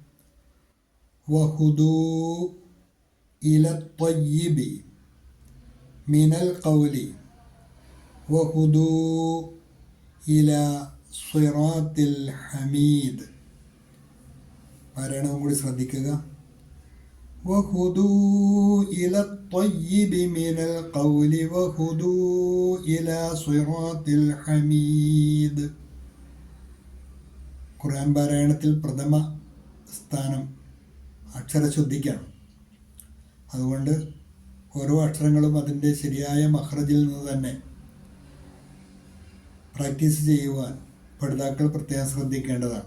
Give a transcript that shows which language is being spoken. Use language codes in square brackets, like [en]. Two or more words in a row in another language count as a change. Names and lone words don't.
[ar] وهدوا إلى الطيب من القول وهدوا إلى صراط الحميد. [ml] പാരായണവും കൂടി ശ്രദ്ധിക്കുക. [ar] وهدوا إلى الطيب من القول وهدوا إلى صراط الحميد. [ml] ഖുർആൻ പാരായണത്തിൽ പ്രഥമ സ്ഥാനം അക്ഷരശുദ്ധിക്കാണ്. അതുകൊണ്ട് ഓരോ അക്ഷരങ്ങളും അതിൻ്റെ ശരിയായ മഖ്റജിൽ നിന്ന് തന്നെ പ്രാക്ടീസ് ചെയ്യുവാൻ പഠിതാക്കൾ പ്രത്യേകം ശ്രദ്ധിക്കേണ്ടതാണ്.